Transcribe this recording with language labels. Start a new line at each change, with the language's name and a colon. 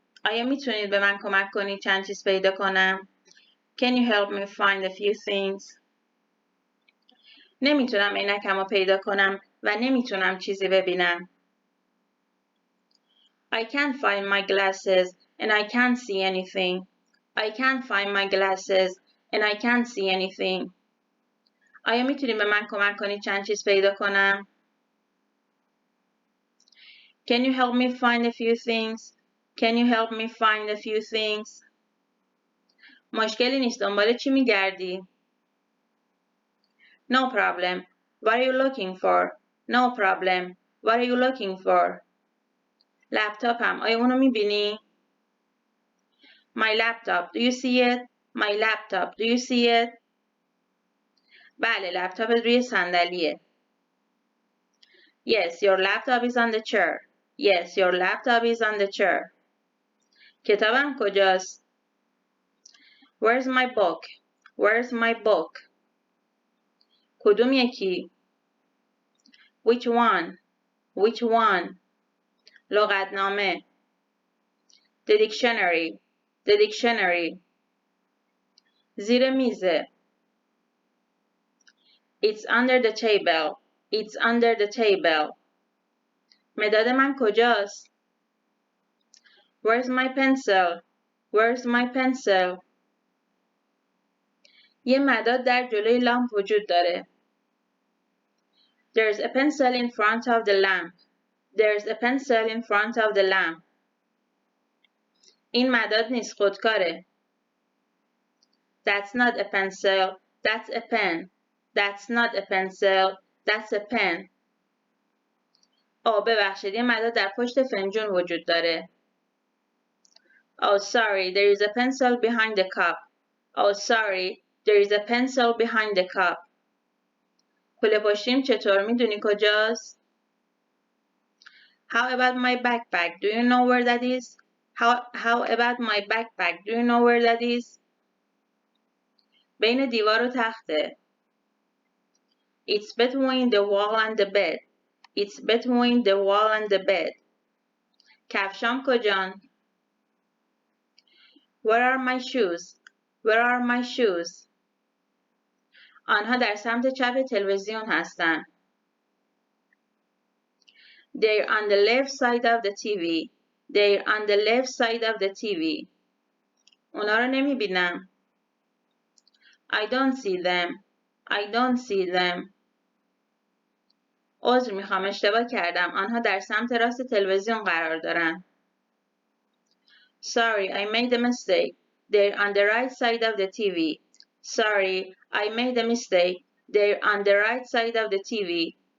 Persian: آیا میتونید به من کمک کنید چند چیز پیدا کنم؟
English: Can you help me find a few things?
Persian: نمیتونم عینکم رو پیدا کنم و نمیتونم چیزی ببینم.
English: I can't find my glasses and I can't see anything. I can't find my glasses and I can't see anything.
Persian: آیا میتونید به من کمک کنید چند چیز پیدا کنم؟
English: Can you help me find a few things? Can you help me find a few things?
Persian: مشکلی نیست. دنبال چی میگردی؟
English: No problem. What are you looking for? No problem. What are you looking for?
Persian: لپتاپم. آیا اونو میبینی؟
English: My laptop. Do you see it? My laptop. Do you see it?
Persian: بله، لپتاپت روی صندلیه.
English: Yes, your laptop is on the chair. Yes, your laptop is on the chair.
Persian: کتابم کجاست؟
English: Where's my book? Where's my book?
Persian: کدوم یکی؟
English: Which one? Which one?
Persian: لغتنامه.
English: The dictionary. The dictionary.
Persian: زیر میزه.
English: It's under the table. It's under the table.
Persian: مداد من کجاست؟
English: Where's my pencil? Where's my pencil?
Persian: یه مداد در جلوی لامپ وجود داره.
English: There's a pencil in front of the lamp. There's a pencil in front of the lamp.
Persian: این مداد نیست، خودکاره.
English: That's not a pencil. That's a pen. That's not a pencil. That's a pen.
Persian: ببخشید، یه مداد در پشت فنجون وجود داره.
English: Oh, sorry, there is a pencil behind the cup. Oh, sorry, there is a pencil behind the cup.
Persian: کوله پشتیم چطور؟ میدونی کجاست؟
English: How about my backpack? Do you know where that is? How about my backpack? Do you know where that is?
Persian: بین دیوار و تخته.
English: It's between the wall and the bed. It's between the wall and the bed.
Persian: کفشام کجان؟
English: Where are my shoes? Where are my shoes?
Persian: آنها در سمت چپ تلویزیون هستند.
English: They're on the left side of the TV. They're on the left side of the TV.
Persian: اونا رو نمیبینم.
English: I don't see them. I don't see them.
Persian: عذر میخوام، اشتباه کردم. آنها در سمت راست تلویزیون قرار دارند.
English: Sorry, I made a mistake. They're on the right side of the TV. Sorry, I made a mistake. They're on the right side of the TV.